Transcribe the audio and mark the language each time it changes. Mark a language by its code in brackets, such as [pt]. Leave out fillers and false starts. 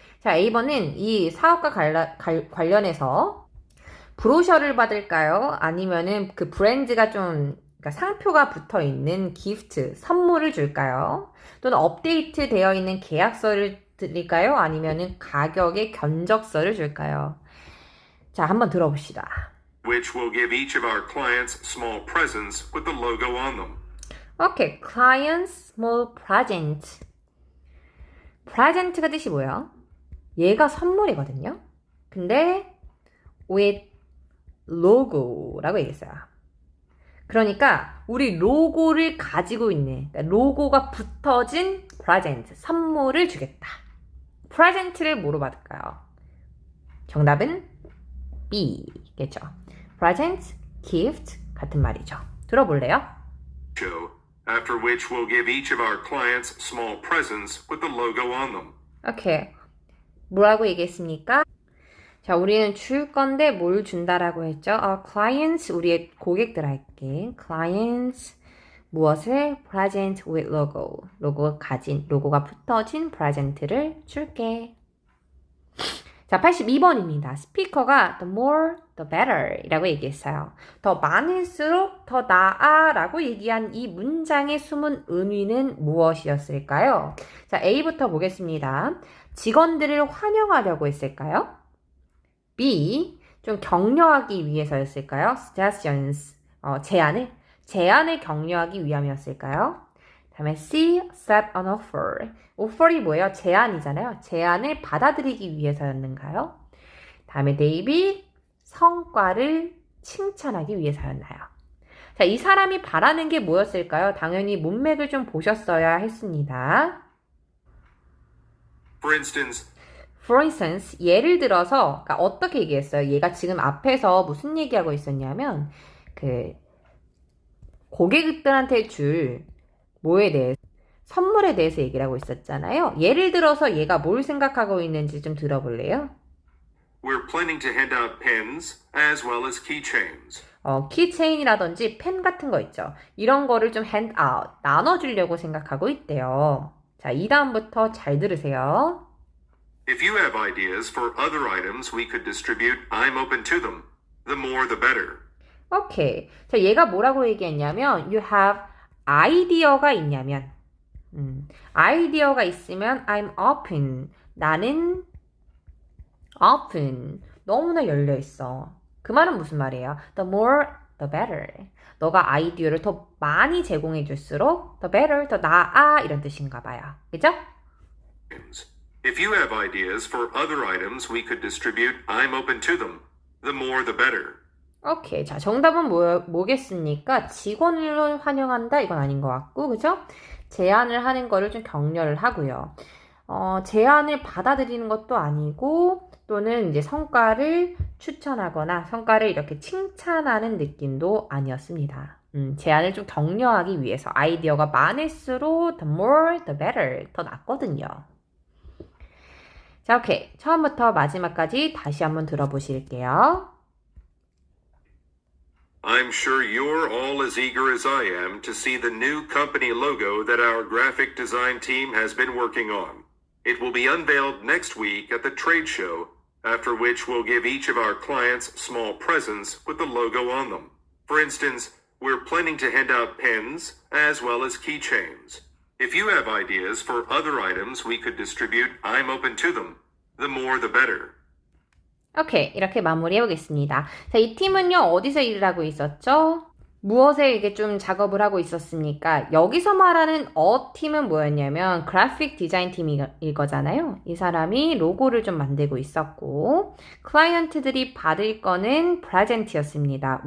[ko] 자, A번은 이 사업과 관련해서 브로셔를 받을까요? 아니면은 그 브랜드가 좀, 그러니까 상표가 붙어 있는 기프트, 선물을 줄까요? 또는 업데이트 되어 있는 계약서를 드릴까요? 아니면은 가격의 견적서를 줄까요? 자, 한번 들어봅시다. [en] Which will give each of our clients small presents with the logo on them. 오케이, client's small present. [ko] present가 뜻이 뭐예요? 얘가 선물이거든요. 근데 [en] with logo [ko] 라고 얘기했어요. 그러니까 우리 로고를 가지고 있는, 그러니까 로고가 붙어진 present, 선물을 주겠다. present를 뭐로 받을까요? 정답은 B겠죠. present, gift 같은 말이죠. 들어볼래요? [en] Show, after which we'll give each of our clients small presents with the logo on them. [ko] 오케이. 뭐라고 얘기했습니까? 자, 우리는 줄 건데 뭘 준다라고 했죠? clients, 우리의 고객들 할게. clients, 무엇을? [en] present with logo. [ko] 로고가 붙어진 present를 줄게. 자, 82번입니다. 스피커가 [en] the more, the better [ko] 이라고 얘기했어요. 더 많을수록 더 나아 라고 얘기한 이 문장의 숨은 의미는 무엇이었을까요? 자, A부터 보겠습니다. 직원들을 환영하려고 했을까요? B, 좀 격려하기 위해서였을까요? suggestions, 제안을 격려하기 위함이었을까요? 다음에 [en] C, set an offer. [ko] offer이 뭐예요? 제안이잖아요. 제안을 받아들이기 위해서였는가요? 다음에 D, 성과를 칭찬하기 위해서였나요? 자, 이 사람이 바라는 게 뭐였을까요? 당연히 문맥을 좀 보셨어야 했습니다. [en] For instance, [ko] 예를 들어서, 그러니까 어떻게 얘기했어요? 얘가 지금 앞에서 무슨 얘기하고 있었냐면, 고객들한테 줄 뭐에 대해서, 선물에 대해서 얘기를 하고 있었잖아요. 예를 들어서 얘가 뭘 생각하고 있는지 좀 들어볼래요? [en] We're planning to hand out pens as well as keychains. [ko] 키체인이라든지 펜 같은 거 있죠. 이런 거를 좀 [en] hand out, [ko] 나눠주려고 생각하고 있대요. 자, 이 다음부터 잘 들으세요. [en] If you have ideas for other items we could distribute, I'm open to them. The more the better. 오케이. [ko] 자, 얘가 뭐라고 얘기했냐면, [en] you have [ko] 아이디어가 있냐면, 아이디어가 있으면 [en] I'm open. [ko] 나는 open. 너무나 열려있어. 그 말은 무슨 말이에요? [en] The more, the better. [ko] 너가 아이디어를 더 많이 제공해 줄수록 [en] the better, [ko] 더 나아 이런 뜻인가 봐요. 그죠? [en] If you have ideas for other items we could distribute, I'm open to them. The more the better. [ko] 오케이. 자, 정답은 뭐겠습니까? 직원을 환영한다? 이건 아닌 것 같고, 그죠? 제안을 하는 거를 좀 격려를 하고요. 제안을 받아들이는 것도 아니고, 또는 이제 성과를 추천하거나, 성과를 이렇게 칭찬하는 느낌도 아니었습니다. 제안을 좀 격려하기 위해서 아이디어가 많을수록 [en] the more, the better, [ko] 더 낫거든요. 자, 오케이. 처음부터 마지막까지 다시 한번 들어보실게요. [en] I'm sure you're all as eager as I am to see the new company logo that our graphic design team has been working on. It will be unveiled next week at the trade show, after which we'll give each of our clients small presents with the logo on them. For instance, we're planning to hand out pens as well as keychains. If you have ideas for other items we could distribute, I'm open to them. The more the better. [ko] 오케이, 이렇게 마무리해 보겠습니다. 자, 이 팀은요, 어디서 일을 하고 있었죠? 무엇에 이게 좀 작업을 하고 있었습니까? 여기서 말하는 팀은 뭐였냐면 그래픽 디자인 팀일 거잖아요. 이 사람이 로고를 좀 만들고 있었고 클라이언트들이 받을 거는 프레젠트였습니다.